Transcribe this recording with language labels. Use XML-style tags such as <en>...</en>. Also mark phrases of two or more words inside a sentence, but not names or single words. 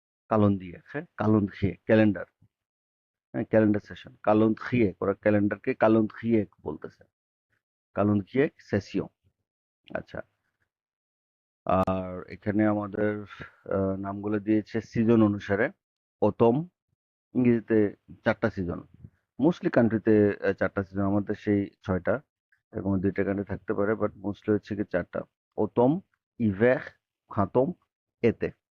<bn>calendrier হ্যাঁ calendrier ক্যালেন্ডার হ্যাঁ ক্যালেন্ডার সেশন calendrier ওরা ক্যালেন্ডারকে calendrier বলতেছে calendrier session আচ্ছা আর এখানে আমাদের নামগুলো দিয়েছে সিজন অনুসারে অতম ইংরেজিতে 4টা সিজন মোস্টলি কান্ট্রিতে 4টা সিজন আমাদের সেই 6টা এরকম 2টা কান্ট্রি থাকতে পারে বাট মোস্টলি হচ্ছে কি 4টা</bn> <fr>automne hiver printemps été</fr>